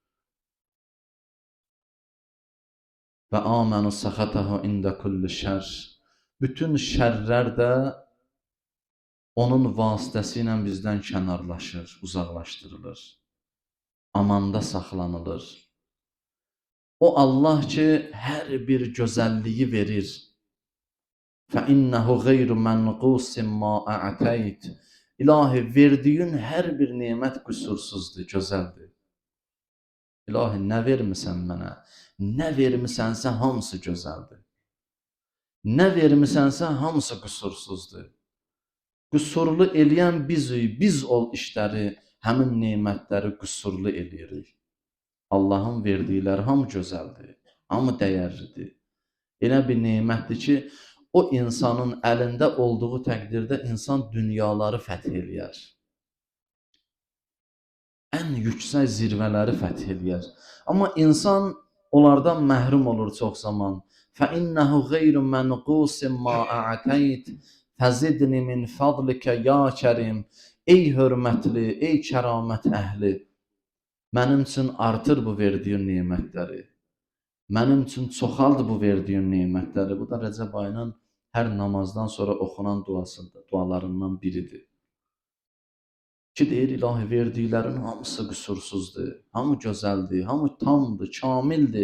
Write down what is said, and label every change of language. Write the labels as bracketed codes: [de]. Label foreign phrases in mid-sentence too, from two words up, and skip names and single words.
[ar] وأمن سخطه عند كل شر. [az] Bütün şərlər də onun vasitəsilə bizdən kənarlaşır, uzaqlaşdırılır. Amanda saxlanılır. O Allah ki, hər bir gözəlliyi verir. [ar] فَإِنَّهُ غَيْرُ مَنْقُوسٍ مَا أَعْتَيْتِ. [az] İlahi, verdiyin hər bir nemət qüsursuzdur, gözəldir. İlahi, nə vermirsən mənə? nə vermisənsə hamısı gözəldir. Nə vermisənsə hamısı qüsursuzdur. Qüsurlu eləyən bizik, biz ol işləri, həmin nemətləri qüsurlu eləyirik. Allahın verdikləri hamı gözəldir, hamı dəyərlidir. Elə bir nemətdir ki, o insanın əlində olduğu təqdirdə insan dünyaları fəth eləyər. Ən yüksək zirvələri fəth eləyər. Amma insan onlardan məhrum olur çox zaman. [ar] فَإِنَّهُ غَيْرُ مَنْقُوسٍ مَا أَعْتَيْتِ فَزِدْنِ مِنْ فَضْلِكَ يَا كَرِيمِ. [az] Ey hörmətli, ey kəramət əhli, mənim üçün artır bu verdiyin nemətləri. Mənim üçün çoxald bu verdiyin nemətləri. Bu da Rəcəb ayının hər namazdan sonra oxunan dualarından biridir. Ki deyir, ilahi verdiklərin hamısı qüsursuzdur, hamı gözəldir, hamı tamdır, kamildir.